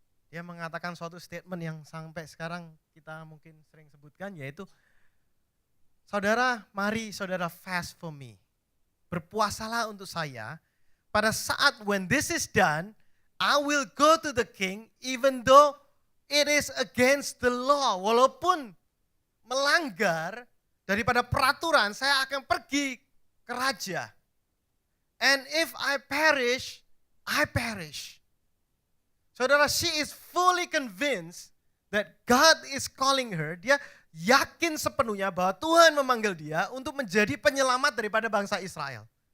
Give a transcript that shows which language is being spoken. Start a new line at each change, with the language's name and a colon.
Indonesian: Dia mengatakan suatu statement yang sampai sekarang kita mungkin sering sebutkan, yaitu, saudara, mari saudara
English: fast for me.
Indonesian: Berpuasalah untuk saya. Pada saat
English: when this is done, I will go to the king even though it is against the law.
Indonesian: Walaupun melanggar daripada peraturan, saya akan pergi ke raja.
English: And if I perish, I perish. Saudara, she is fully convinced that God is calling her.
Indonesian: Dia yakin sepenuhnya bahwa Tuhan memanggil dia untuk menjadi penyelamat daripada bangsa Israel.